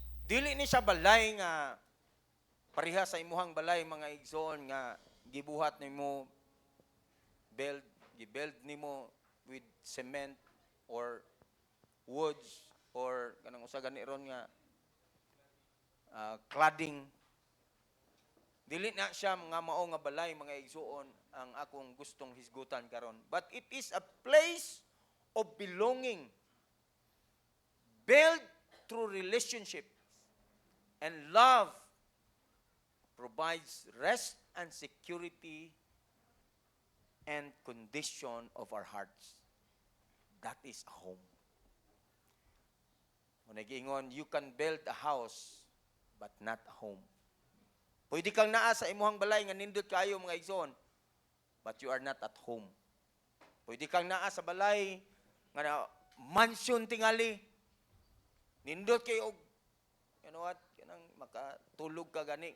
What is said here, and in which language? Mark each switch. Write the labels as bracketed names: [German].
[Cebuano] Dili ni siya balay nga pareha sa imuhang balay, mga igsoon, nga gibuhat nimo gibuild nimo [English] with cement or woods [Cebuano] or kanang usa gani ron nga cladding. Dili na siya nga mao nga balay, mga igsoon, ang akong gustong hisgutan karon. [English] But it is a place of belonging, built through relationship, and love provides rest and security and condition of our hearts. That is a home. [Cebuano] Kung nag-ingon, [English] you can build a house but not a home. [Cebuano] Pwede kang naa sa imuhang balay nga nindot kayo, mga igsoon, [English] but you are not at home. [Cebuano] Pwede kang naa sa balay nga mansion tingali, nindot kayo, [English] you know what, [Cebuano] kanang makatulog ka gani.